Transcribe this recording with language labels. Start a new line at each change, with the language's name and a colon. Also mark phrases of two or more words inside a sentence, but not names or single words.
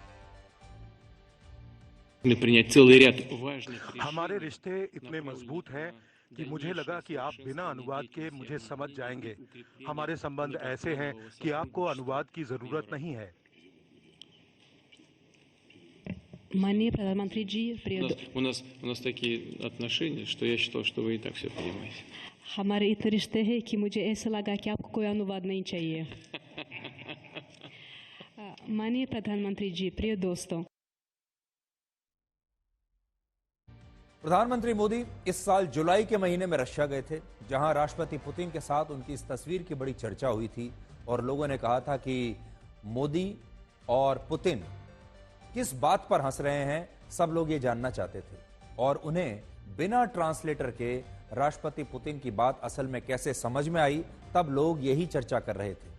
Hindi: हमारे रिश्ते इतने मजबूत हैं कि मुझे लगा कि आप बिना अनुवाद के मुझे समझ जाएंगे। हमारे संबंध ऐसे हैं कि आपको अनुवाद की जरूरत नहीं है। माननीय प्रधानमंत्री जी,
Russian: у нас такие отношения, что я считал, что вы и так все понимаете.
Hindi: हमारे इतने रिश्ते हैं कि मुझे ऐसा लगा कि आपको कोई अनुवाद नहीं चाहिए। माननीय प्रधानमंत्री जी, प्रिय दोस्तों, प्रधानमंत्री मोदी इस साल जुलाई के महीने में रशिया गए थे, जहां राष्ट्रपति पुतिन के साथ उनकी इस तस्वीर की बड़ी चर्चा हुई थी और लोगों ने कहा था कि मोदी और पुतिन किस बात पर हंस रहे हैं, सब लोग ये जानना चाहते थे और उन्हें बिना ट्रांसलेटर के राष्ट्रपति पुतिन की बात असल में कैसे समझ में आई, तब लोग यही चर्चा कर रहे थे।